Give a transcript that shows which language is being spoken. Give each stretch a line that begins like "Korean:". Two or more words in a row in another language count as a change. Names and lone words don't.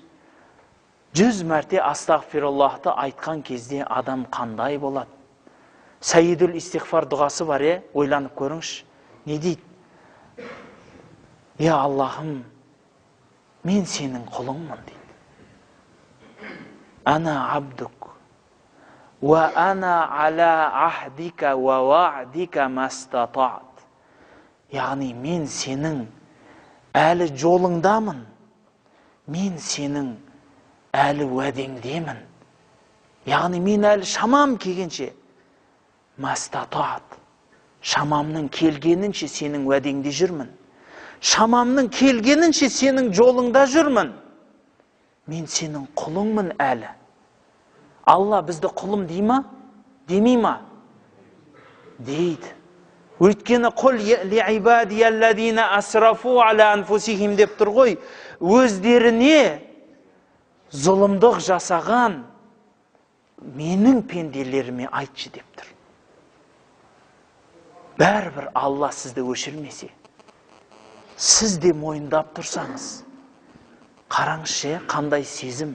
Kazakh: 100 мәрте астағфируллахты айтқан кезде адам қандай болады?
Arabic: سيد الاستغفار
Kazakh: дұғасы бар, ойланып көріңізші. Не дейді? Я Аллахым, мен сенің құлыңмын дейді.
Arabic: أنا عبدك وأنا على عهدك ووعدك ما استطعت.
Kazakh: Яғни мен сенің әлі жолыңдамын, мен сенің әлі уәдеңдемін. Яғни мен әлі шамам келгенше, мастатаат, шамамның келгенінше сенің уәдеңде жүрмін. Шамамның келгенінше сенің жолыңда жүрмін. Мен сенің құлыңмын әлі. Алла бізді құлым дей ма? Демей ма? Дейді.
Arabic: Өйткені قل لعبادي الذين أسرفوا على أنفسهم
Kazakh: деп тұр ғой. Өздеріне зұлымдық жасаған менің пенделеріме айтшы деп тұр. Бәрібір Алла сізді өшірмесе, сіз де мойындап тұрсаңыз, қараңызшы, қандай сезім.